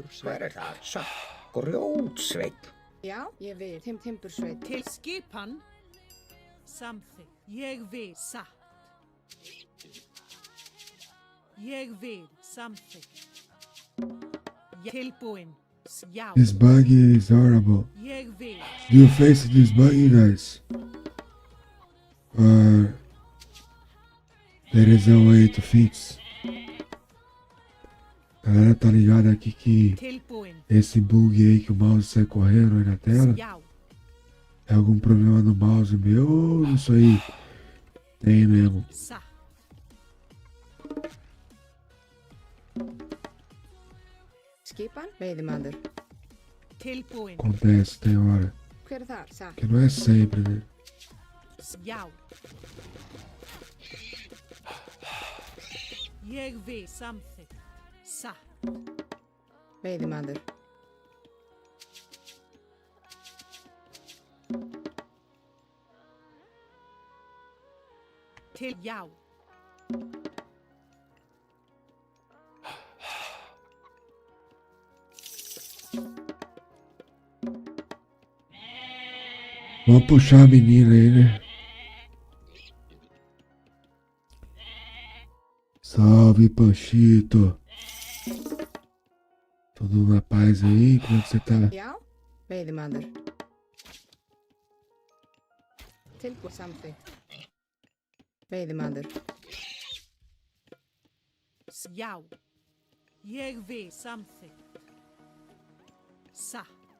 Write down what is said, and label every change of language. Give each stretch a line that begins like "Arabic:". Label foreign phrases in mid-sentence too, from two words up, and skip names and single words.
Icelandic: Hver er það? Satt. Grjótsveinn. Já, ég vil. Timbursveit. Til skipan, samþykkt. Ég vil, satt. Ég vil, samþykkt. Tilbúin, já.
English: This bug is horrible.
Icelandic: Ég vil.
English: Do you face this bug, you guys? Or there is a way to fix?
Portuguese: A galera tá ligada aqui que
Icelandic: Tilbúin,
Portuguese: esse bug aí que o mouse sai correndo aí na tela
Icelandic: já.
Portuguese: é algum problema no mouse meu ou isso aí tem mesmo?
Icelandic: Satt. Skipan, veiðimaður. Tilbúin,
Portuguese: Acontece, tem hora.
Icelandic: Hver er þar? Satt.
Portuguese: Que não é sempre, né?
Icelandic: já. Ég vil, samþykkt. Satt. Veiðimaður. Til já.
Portuguese: Vamos puxar a menina aí, né? Salve, Panchito. Tudo na paz aí? Como é que você tá?
Icelandic: Já, veiðimaður. Tilbúin, samþykkt. Veiðimaður. Já. Ég vil, samþykkt. Satt.